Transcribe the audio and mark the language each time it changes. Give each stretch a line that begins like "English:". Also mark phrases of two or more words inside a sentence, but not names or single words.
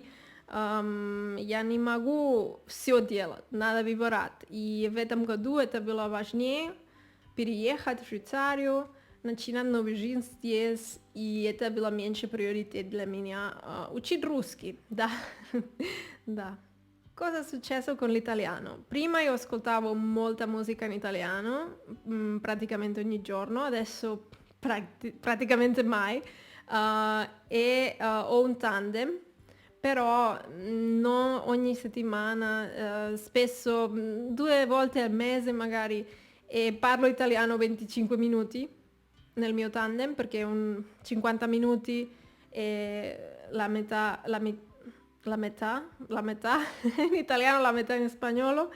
Russian: Я не могу все делать, надо выбирать. И в этом году это было важнее переехать в Швейцарию, начинать новую жизнь здесь, и это было меньше приоритет для меня учить русский, да. Да.
Italian: Cosa è successo con l'italiano? Prima io ascoltavo molta musica in italiano, praticamente ogni giorno, adesso praticamente mai, e ho un tandem, però non ogni settimana, spesso 2 volte al mese magari, e parlo italiano 25 minuti nel mio tandem, perché 50 minuti e la metà in italiano, la metà in spagnolo.